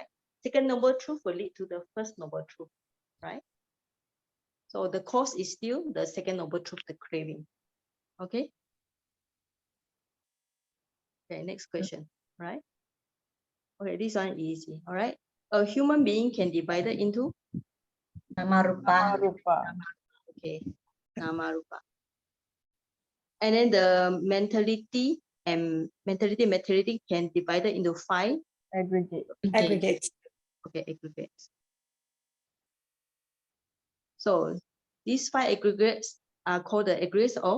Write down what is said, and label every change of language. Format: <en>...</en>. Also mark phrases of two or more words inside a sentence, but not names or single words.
<en>Second noble truth will lead to the first noble truth. Right. So the cause is still the second noble truth, the craving. Okay. Okay, next question, right? Okay, this one easy, all right? A human being can be divided into? Nama-rupa. Okay, Nama-rupa. And then the mentality and materiality can be divided into 5? Aggregates. Okay, aggregates. So these 5 aggregates are called the aggregates of</en>